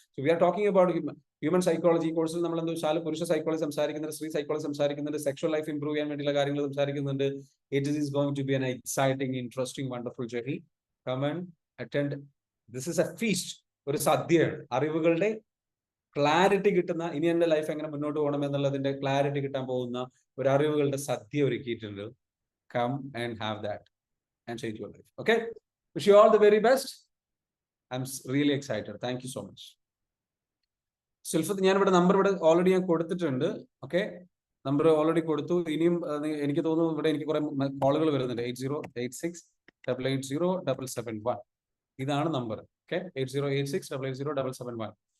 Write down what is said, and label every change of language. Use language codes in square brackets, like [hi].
[en] so we are talking about [ml] human psychology കോഴ്സിൽ നമ്മൾ എന്താ വെച്ചാൽ പുരുഷ സൈക്കോളജി സംസാരിക്കുന്നുണ്ട്, സ്ത്രീ സൈക്കോളജി സംസാരിക്കുന്നുണ്ട്, സെക്ഷൽ ലൈഫ് ഇംപ്രൂവ് ചെയ്യാൻ വേണ്ടിയുള്ള കാര്യങ്ങൾ സംസാരിക്കുന്നുണ്ട്. [en] It is going to be an exciting, interesting, wonderful journey. Come and attend. This is a feast. [ml] ഒരു സദ്യയാണ്. അറിവുകളുടെ ക്ലാരിറ്റി കിട്ടുന്ന, ഇനി എന്റെ ലൈഫ് എങ്ങനെ മുന്നോട്ട് പോകണം എന്നുള്ളതിന്റെ ക്ലാരിറ്റി കിട്ടാൻ പോകുന്ന ഒരു അറിവുകളുടെ സദ്യ ഒരുക്കിയിട്ടുണ്ട്. [en] Come and have that and change your life. Okay? Wish you all the very best. I'm really excited. Thank you so much. [ml] Sulfath, ഞാൻ ഇവിടെ നമ്പർ ഇവിടെ ഓൾറെഡി ഞാൻ കൊടുത്തിട്ടുണ്ട്. ഓക്കെ, നമ്പർ ഓൾറെഡി കൊടുത്തു. ഇനിയും എനിക്ക് തോന്നുന്നു ഇവിടെ എനിക്ക് കുറെ കോളുകൾ വരുന്നുണ്ട്. 8086880771. ഇതാണ് നമ്പർ. ഓക്കെ, 8086880771.